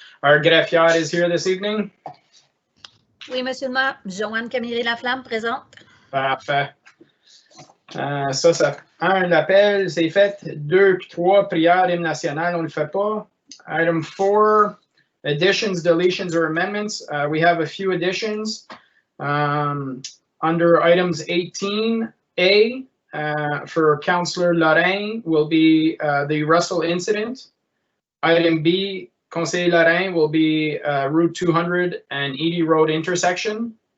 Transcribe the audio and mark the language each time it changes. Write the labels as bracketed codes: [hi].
[en] Our greffier is here this evening. [fr] Oui, Monsieur le maire. Joanne Camilleri-Laflamme, présente. Parfait. Ça, un appel, c'est fait. 2 puis 3, prière, hymne national, on ne le fait pas. [en] Item 4, additions, deletions, or amendments. We have a few additions. Under items 18A, for Councillor Lorrain will be the Russell incident. Item B, Conseil Lorrain will be Route 200 and Edie Road intersection.